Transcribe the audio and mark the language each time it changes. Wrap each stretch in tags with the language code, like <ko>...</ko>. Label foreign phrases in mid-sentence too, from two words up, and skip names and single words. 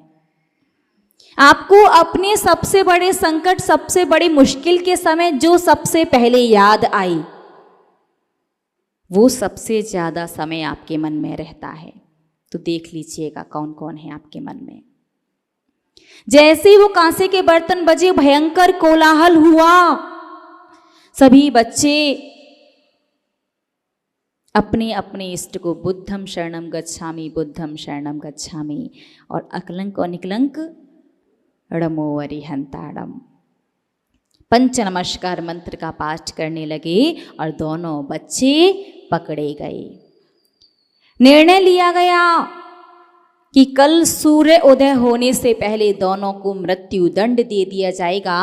<hi>आपको अपने सबसे बड़े संकट, सबसे बड़ी मुश्किल के समय जो सबसे पहले याद आई, वो सबसे ज्यादा समय आपके मन में रहता है। तो देख लीजिएगा कौन कौन है आपके मन में। जैसे वो कांसे के बर्तन बजे, भयंकर कोलाहल हुआ। सभी बच्चे अपने अपने इष्ट को</hi> <pi>बुद्धम शरणम गच्छामि, बुद्धम शरणम गच्छामि,</pi> <hi>और अकलंक और निकलंक</hi> <pra>ड़मो अरिहंताड़म</pra> <hi>पंच नमस्कार मंत्र का पाठ करने लगे और दोनों बच्चे पकड़े गए। निर्णय लिया गया कि कल सूर्य उदय होने से पहले दोनों को मृत्यु दंड दे दिया जाएगा।</hi>